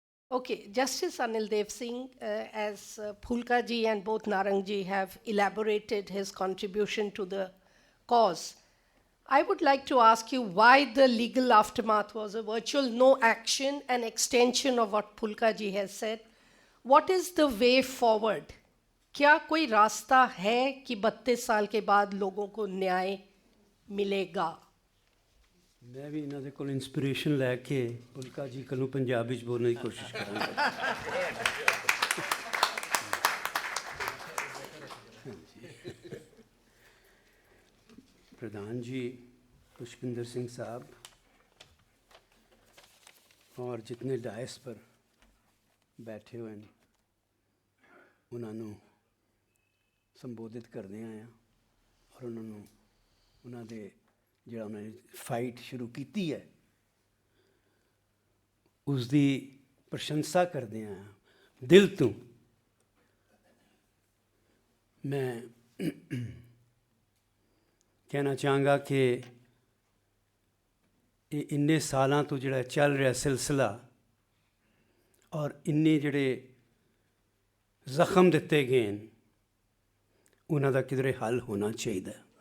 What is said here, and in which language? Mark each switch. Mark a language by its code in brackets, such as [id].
[en] Okay, Justice Anil Dev Singh, as Phulka ji and both Narang ji have elaborated his contribution to the cause, I would like to ask you why the legal aftermath was a virtual no action, an extension of what Phulka ji has said. What is the way forward? [hi] क्या कोई रास्ता है कि 32 साल के बाद लोगों को न्याय मिलेगा? मैं भी इन्होंने को इंस्पिरेशन लैके पुलका जी को पंजाबी बोलने की कोशिश करूँगा। प्रधान जी पुष्पिंदर सिंह साहब और जितने डायस पर बैठे हुए हैं उन्होंने संबोधित करने आया और उन्होंने [pa] ਜਿਹੜਾ ਉਹਨਾਂ ਨੇ ਫਾਈਟ ਸ਼ੁਰੂ ਕੀਤੀ ਹੈ ਉਸ ਦੀ ਪ੍ਰਸ਼ੰਸਾ ਕਰਦੇ ਹਾਂ ਦਿਲ ਤੋਂ। ਮੈਂ ਕਹਿਣਾ ਚਾਹਾਂਗਾ ਕਿ ਇਹ ਇੰਨੇ ਸਾਲਾਂ ਤੋਂ ਜਿਹੜਾ ਚੱਲ ਰਿਹਾ ਸਿਲਸਿਲਾ ਔਰ ਇੰਨੇ ਜਿਹੜੇ ਜ਼ਖਮ ਦਿੱਤੇ ਗਏ ਨੇ ਉਹਨਾਂ ਦਾ ਕਿਧਰੇ ਹੱਲ ਹੋਣਾ ਚਾਹੀਦਾ।